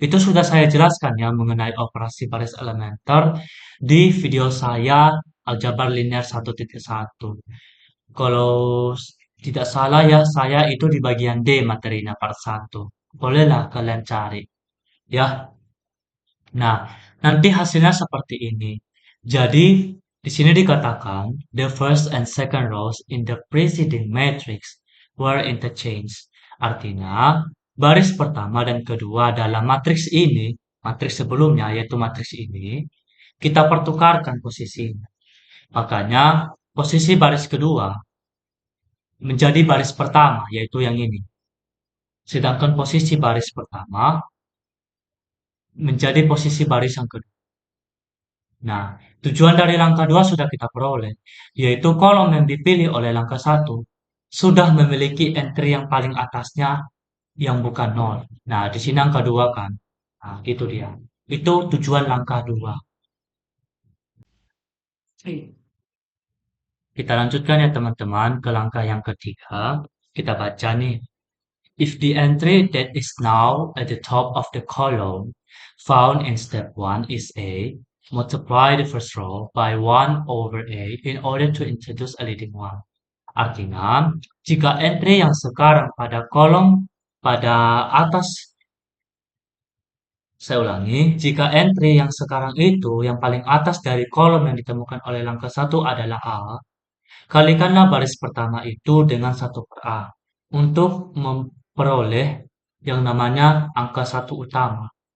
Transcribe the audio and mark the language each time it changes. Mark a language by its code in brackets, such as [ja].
[id] Itu sudah saya jelaskan ya mengenai operasi baris elementer di video saya aljabar linear 1.1. Kalau tidak salah ya, saya itu di bagian D materinya part 1. Bolehlah kalian cari ya. Nah, nanti hasilnya seperti ini. Jadi, di sini dikatakan [en] the first and second rows in the preceding matrix were interchanged. [id] Artinya, baris pertama dan kedua dalam matriks ini, matriks sebelumnya yaitu matriks ini, kita pertukarkan posisinya. Makanya, posisi baris kedua menjadi baris pertama, yaitu yang ini. Sedangkan posisi baris pertama menjadi posisi baris yang kedua. Nah, tujuan dari langkah 2 sudah kita peroleh, yaitu kolom yang dipilih oleh langkah 1 sudah memiliki entry yang paling atasnya yang bukan nol. Nah, di sini angka 2 kan. Nah, itu dia. Itu tujuan langkah 2. Kita lanjutkan ya teman-teman ke langkah yang ketiga. Kita baca nih. [en] If the entry that is now at the top of the column found in step 1 is A, multiply the first row by 1 over A in order to introduce a leading one. [id] Artinya, jika entry yang sekarang pada kolom pada atas, saya ulangi, jika entry yang sekarang itu yang paling atas dari kolom yang ditemukan oleh langkah 1 adalah A, kalikanlah baris pertama itu dengan 1/A untuk memperoleh yang namanya angka 1 utama.